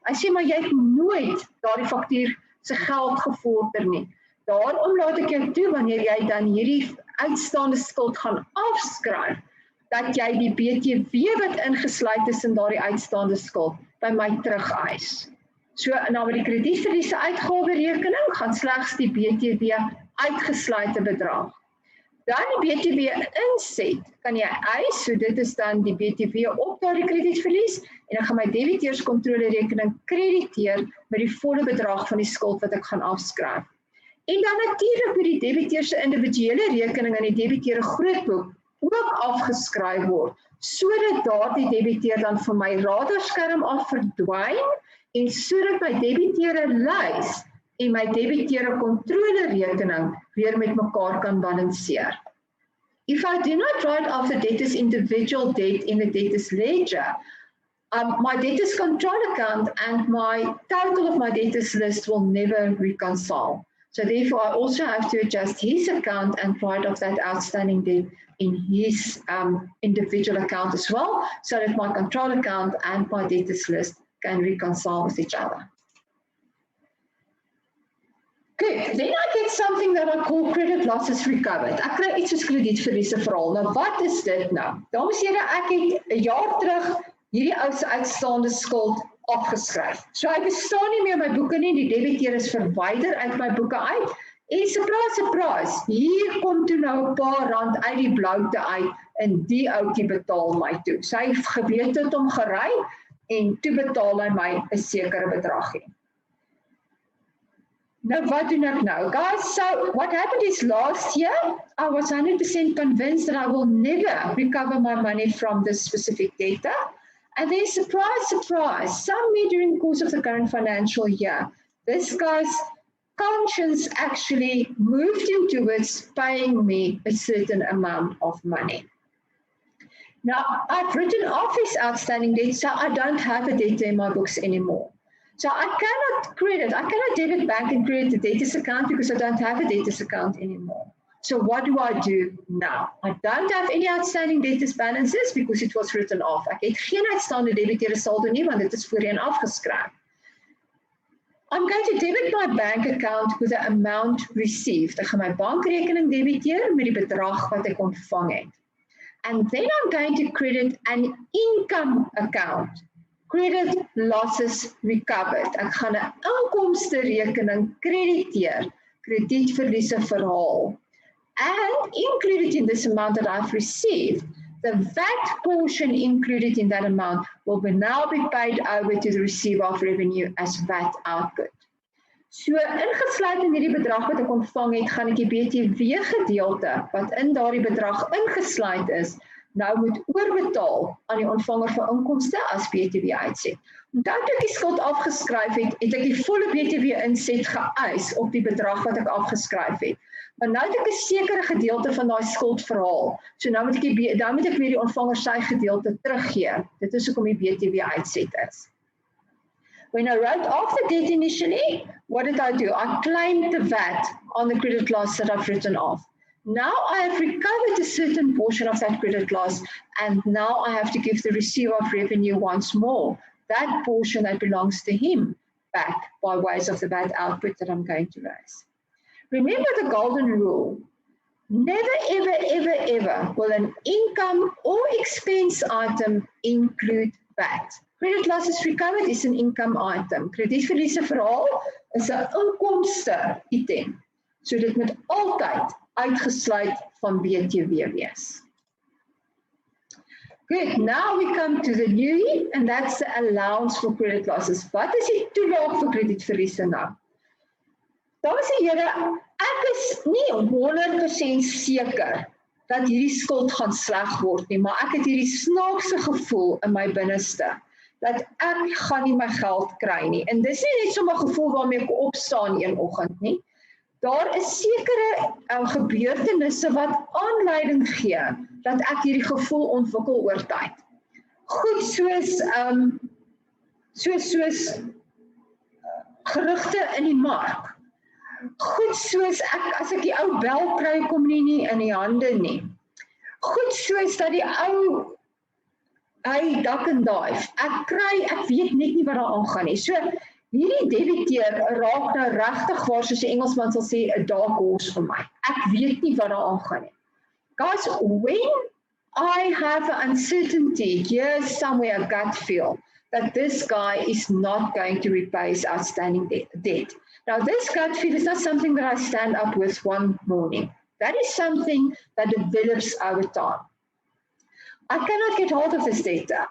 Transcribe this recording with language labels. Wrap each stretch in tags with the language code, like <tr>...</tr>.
<af>Hy sê maar jy het nooit daardie faktuur se geld gevorder nie. Daarom laat ek jou toe wanneer jy dan hierdie uitstaande skuld gaan afskryf, dat jy die BTW wat ingesluit is in daardie uitstaande skuld by my terugeis. So na met die kredietverliese uitgawerekening gaan slegs die BTW uitgesluite bedrag. Dan die BTW inset kan jy eis, so dit is dan die BTW op daardie kredietverlies en ek gaan my debiteurskontrolerekening krediteer met die volle bedrag van die skuld wat ek gaan afskryf. En dan natuurlik moet die debiteur se individuele rekening in die debiteur grootboek ook afgeskryf word, sodat daardie debiteur dan van my radarskerm af verdwyn en sodat my debiteure lys en my debiteure kontrolerekening weer met mekaar kan balanseer.</af> <en>If I do not write off the debtor's individual debt in the debtor's ledger, my debtor's control account and my total of my debtor's list will never reconcile. So therefore, I also have to adjust his account and write off that outstanding debt in his individual account as well, so that my control account and my debtor's list can reconcile with each other. Good, then I get something that I call credit losses recovered.</en> <af>Ek kry iets soos kredietverliese verhaal. Nou wat is dit nou? Dames en here, ek het 'n jaar terug hierdie ou se uitstaande skuld afgeskryf. So hy bestaan nie meer in my boeke nie, die debiteur is verwyder uit my boeke uit. En</af> <en>surprise, surprise,</en> <af>hier kom toe nou 'n paar rand uit die bloute uit en die ouetjie betaal my toe. So hy geweet het hom gery en toe betaal hy my 'n sekere bedragie.</af> <en>Now, what do not know? Guys, so what happened is last year, I was 100% convinced that I will never recover my money from this specific debtor. And then, surprise, surprise, somewhere during the course of the current financial year, this guy's conscience actually moved him towards paying me a certain amount of money. Now, I've written off his outstanding debt, so I don't have a debtor in my books anymore. So I cannot debit bank and credit the debtors account because I don't have a debtors account anymore. So what do I do now? I don't have any outstanding debtors balances because it was written off.</en> <af>Ek het geen uitstaande debiteure saldo nie want dit is voorheen afgeskryf.</af> <en>I'm going to debit my bank account with the amount received.</en> <af>Ek gaan my bankrekening debiteer met die bedrag wat ek ontvang het.</af> <en>And then I'm going to credit an income account. Credit losses recovered.</en> <af>Ek gaan 'n inkomste rekening krediteer, kredietverliese verhaal.</af> <en>And included in this amount that I've received, the VAT portion included in that amount will now be paid over to the receiver of revenue as VAT output.</en> <af>So ingesluit in hierdie bedrag wat ek ontvang het, gaan ek die BTW gedeelte wat in daardie bedrag ingesluit is, nou moet oorbetaal aan die ontvanger van inkomste as BTW uitset. Onthou toe ek die skuld afgeskryf het, het ek die volle BTW inset geëis op die bedrag wat ek afgeskryf het. Maar nou het ek 'n sekere gedeelte van daai skuld verhaal. So nou moet ek weer die ontvanger sy gedeelte teruggee. Dit is hoekom die BTW uitset is.</af> <en>When I wrote off the debt initially, what did I do? I claimed the VAT on the credit loss that I've written off. Now I have recovered a certain portion of that credit loss, and now I have to give the receiver of revenue once more that portion that belongs to him back by ways of the VAT output that I'm going to raise. Remember the golden rule. Never, ever, ever, ever will an income or expense item include VAT. Credit losses recovered is an income item.</en> <af>Kredietverliese verhaal is 'n inkomste item. So dit moet altyd uitgesluit van BTW wees.</af> <en>Good, now we come to the new, and that's the allowance for credit losses.</en> <af>Wat is die toelaag vir kredietverliese nou? Dames en here, ek is nie 100% seker dat hierdie skuld gaan sleg word nie, maar ek het hierdie snaakse gevoel in my binneste dat ek gaan nie my geld kry nie. En dis nie net sommer 'n gevoel waarmee ek opstaan een oggend nie. Daar is sekere gebeurtenisse wat aanleiding gee dat ek hierdie gevoel ontwikkel oor tyd. Goed soos gerugte in die mark. Goed soos as ek die ou bel kry, kom nie in die hande nie. Goed soos dat die ou hy dak en dive. Ek weet net nie wat daar aangaan nie. So hierdie debiteur raak nou regtig waar, soos die Engelsman sal sê, 'n</af> <en>dark horse</en> <af>vir my. Ek weet nie wat daar aangaan nie.</af> <en>Guys, when I have an uncertainty, here's somewhere a gut feel that this guy is not going to repay his outstanding debt. Now, this gut feel is not something that I stand up with one morning. That is something that develops over time. I cannot get hold of this debtor.</en>